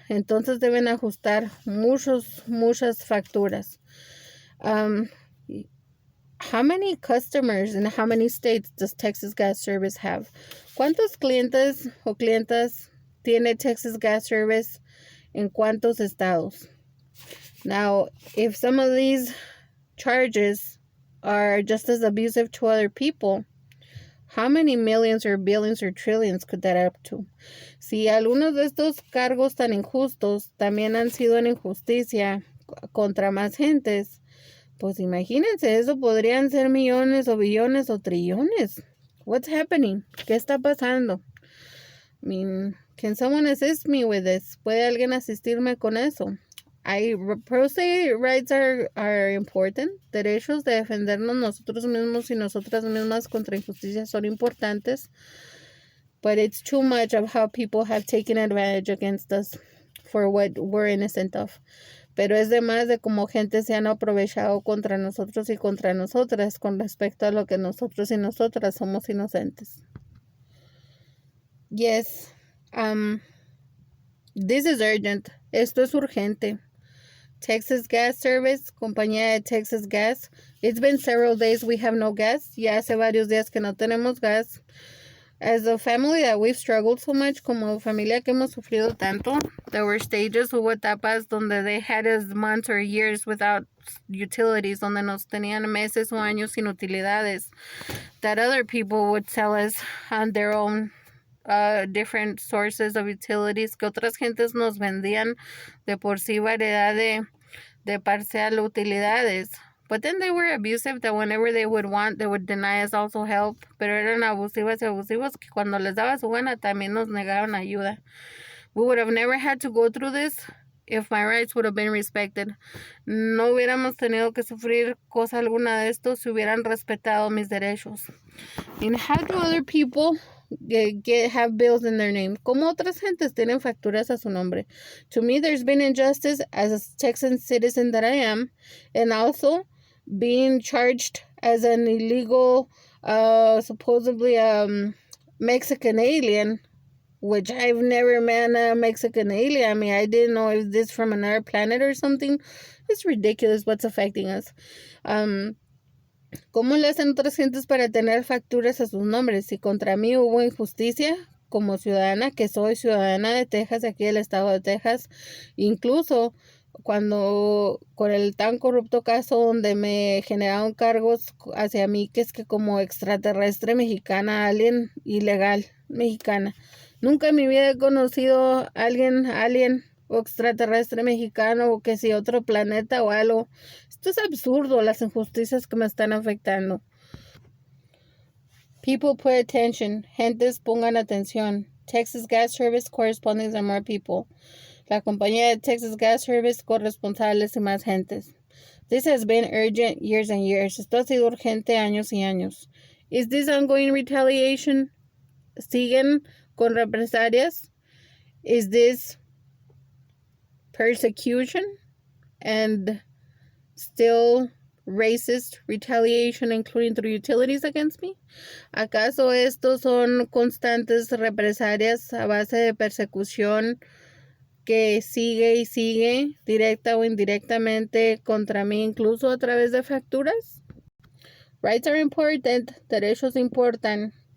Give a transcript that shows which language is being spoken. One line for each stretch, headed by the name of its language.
Spanish: Entonces deben ajustar muchas facturas.
English: How many customers in how many states does Texas Gas Service have?
Spanish: ¿Cuántos clientes o clientas tiene Texas Gas Service en cuántos estados?
English: Now, if some of these charges are just as abusive to other people, how many millions or billions or trillions could that add up to?
Spanish: Si algunos de estos cargos tan injustos también han sido en injusticia contra más gentes, pues imagínense, eso podrían ser millones o billones o trillones.
English: What's happening?
Spanish: ¿Qué está pasando?
English: I mean, can someone assist me with this?
Spanish: ¿Puede alguien asistirme con eso?
English: Pro se rights are important.
Spanish: Derechos de defendernos nosotros mismos y nosotras mismas contra injusticias son importantes.
English: But it's too much of how people have taken advantage against us for what we're innocent of.
Spanish: Pero es de más de cómo gente se han aprovechado contra nosotros y contra nosotras con respecto a lo que nosotros y nosotras somos inocentes.
English: Yes, this is urgent.
Spanish: Esto es urgente. Texas Gas Service, compañía de Texas Gas.
English: It's been several days we have no gas.
Spanish: Ya hace varios días que no tenemos gas.
English: As a family that we've struggled so much,
Spanish: como familia que hemos sufrido tanto,
English: there were stages,
Spanish: hubo etapas donde
English: they had us months or years without utilities,
Spanish: donde nos tenían meses o años sin utilidades,
English: that other people would sell us on their own different sources of utilities,
Spanish: que otras gentes nos vendían de por sí variedad de parcial utilidades.
English: But then they were abusive, that whenever they would want, they would deny us also help.
Spanish: Pero eran abusivos que cuando les daba su gana también nos negaron ayuda.
English: We would have never had to go through this if my rights would have been respected.
Spanish: No hubiéramos tenido que sufrir cosa alguna de esto si hubieran respetado mis derechos.
English: And how do other people have bills in their name?
Spanish: ¿Cómo otras gentes tienen facturas a su nombre?
English: To me, there's been injustice as a Texan citizen that I am, and also being charged as an illegal, supposedly Mexican alien, which I've never met a Mexican alien. I mean, I didn't know if this from another planet or something. It's ridiculous what's affecting us.
Spanish: ¿Cómo le hacen otras gentes para tener facturas a sus nombres? Si contra mí hubo injusticia, como ciudadana, que soy ciudadana de Texas, de aquí del estado de Texas, incluso cuando con el tan corrupto caso donde me generaron cargos hacia mí, que es que como extraterrestre mexicana, alien ilegal mexicana. Nunca en mi vida he conocido a alguien alien o extraterrestre mexicano o que si otro planeta o algo. Esto es absurdo, las injusticias que me están afectando.
English: People pay attention.
Spanish: Gentes pongan atención.
English: Texas Gas Service correspondence and more people.
Spanish: La compañía de Texas Gas Service, corresponsales y más gentes.
English: This has been urgent years and years.
Spanish: Esto ha sido urgente años y años.
English: Is this ongoing retaliation?
Spanish: ¿Siguen con represalias?
English: Is this persecution and still racist retaliation, including through utilities against me?
Spanish: ¿Acaso estos son constantes represalias a base de persecución que sigue y sigue, directa o indirectamente, contra mí, incluso a través de facturas?
English: Rights are important,
Spanish: derechos importan.